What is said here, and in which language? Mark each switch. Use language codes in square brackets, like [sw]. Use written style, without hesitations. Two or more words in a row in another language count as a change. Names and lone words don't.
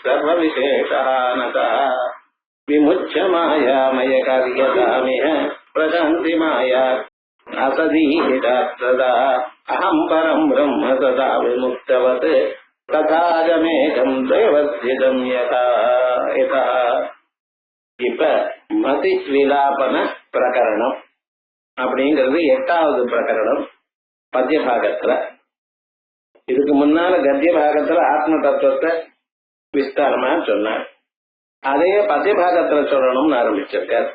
[sa] सर्वविशेषानतः विमुच्य मायामय कार्यतामिह प्रशान्ति माया असदीहितात् सदा अहं परं ब्रह्म सदा विमुक्तवत् तथाजमेकं दैवस्थितं यथा यथा [ta] இப்ப மதி விலாபன பிரகரணம் அப்படிங்கிறது 8வது பிரகரணம் பத்ய பாகத்துல. இதுக்கு முன்னால கத்திய பாகத்துல ஆத்ம தத்துவத்தை விஸ்தாரமா சொன்னார். அதைய பத்ய பாகத்துல சொல்லணும்னு ஆரம்பிச்சிருக்கார்.